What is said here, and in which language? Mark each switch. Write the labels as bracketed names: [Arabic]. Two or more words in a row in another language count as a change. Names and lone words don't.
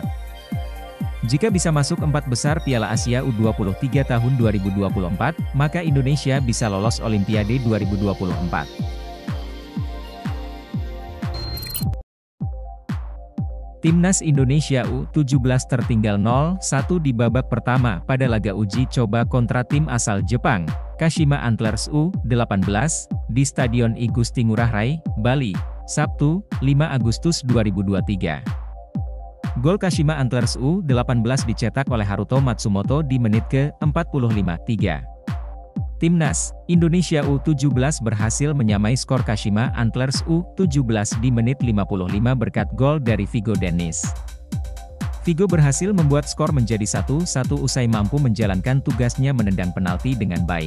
[Indonesian] Jika bisa masuk 4 besar Piala Asia U23 tahun 2024, maka Indonesia bisa lolos Olimpiade 2024. Timnas Indonesia U17 tertinggal 0-1 di babak pertama pada laga uji coba kontra tim asal Jepang, Kashima Antlers U18, di Stadion I Gusti Ngurah Rai, Bali, Sabtu, 5 Agustus 2023. Gol Kashima Antlers U18 dicetak oleh Haruto Matsumoto di menit ke-45. Timnas Indonesia U17 berhasil menyamai skor Kashima Antlers U17 di menit 55 berkat gol dari Vigo Dennis. Vigo berhasil membuat skor menjadi 1-1 usai mampu menjalankan tugasnya menendang penalti dengan baik.